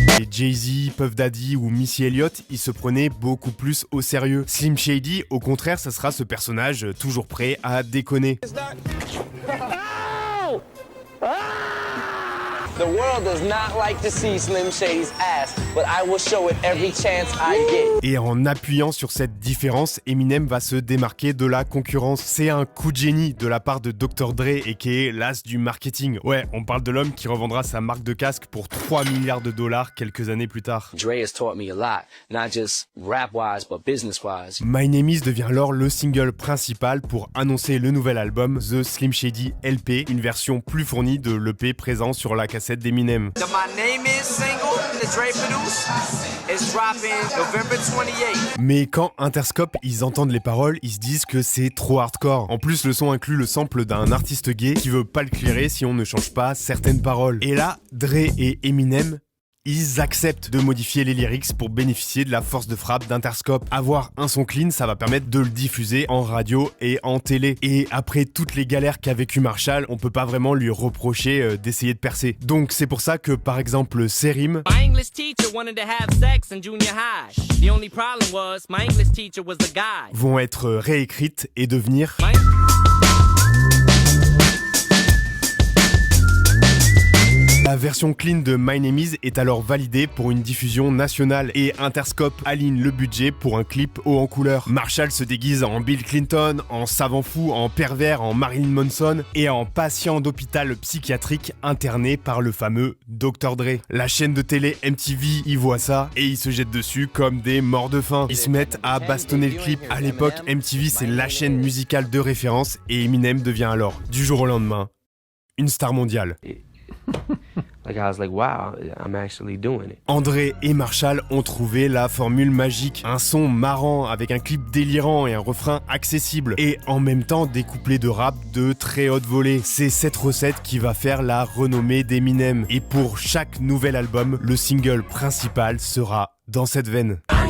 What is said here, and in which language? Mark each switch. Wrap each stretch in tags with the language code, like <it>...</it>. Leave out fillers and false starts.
<fr>Jay-Z, Puff Daddy ou Missy Elliott, ils se prenaient beaucoup plus au sérieux. Slim Shady, au contraire, ça sera ce personnage toujours prêt à déconner.</fr> <en>The world does not like to see Slim Shady's ass, but I will show it every chance I get.</en> <fr>Et en appuyant sur cette différence, Eminem va se démarquer de la concurrence. C'est un coup de génie de la part de Dr. Dre et qui est l'as du marketing. Ouais, on parle de l'homme qui revendra sa marque de casque pour 3 milliards de dollars quelques années plus tard.</fr> <en>Dre has taught me a lot, not just rap-wise, but business-wise.</en> <fr>My Name Is devient alors le single principal pour annoncer le nouvel album The Slim Shady LP, une version plus fournie de l'EP présent sur la cassette d'Eminem.</fr> <en>The My Name Is single that Dre produced is dropping November 28.</en> <fr>Mais quand Interscope, ils entendent les paroles, ils se disent que c'est trop hardcore. En plus, le son inclut le sample d'un artiste gay qui veut pas le clearer si on ne change pas certaines paroles. Et là, Dre et Eminem, ils acceptent de modifier les lyrics pour bénéficier de la force de frappe d'Interscope. Avoir un son clean, ça va permettre de le diffuser en radio et en télé. Et après toutes les galères qu'a vécu Marshall, on peut pas vraiment lui reprocher d'essayer de percer. Donc c'est pour ça que par exemple ces rimes</fr> <en>My English teacher wanted to have sex in junior high. The only problem was my English teacher was the guy.</en> <fr>vont être réécrites et devenir La version clean de My Name Is est alors validée pour une diffusion nationale et Interscope aligne le budget pour un clip haut en couleur. Marshall se déguise en Bill Clinton, en savant fou, en pervers, en Marilyn Manson et en patient d'hôpital psychiatrique interné par le fameux Dr. Dre. La chaîne de télé MTV y voit ça et ils se jettent dessus comme des morts de faim. Ils se mettent à bastonner le clip. À l'époque, MTV c'est la chaîne musicale de référence et Eminem devient alors, du jour au lendemain, une star mondiale.</fr> <en>Like, I was like, wow, I'm actually doing it.</en> <fr>André et Marshall ont trouvé la formule magique. Un son marrant avec un clip délirant et un refrain accessible. Et en même temps des couplets de rap de très haute volée. C'est cette recette qui va faire la renommée d'Eminem. Et pour chaque nouvel album, le single principal sera dans cette veine.</fr>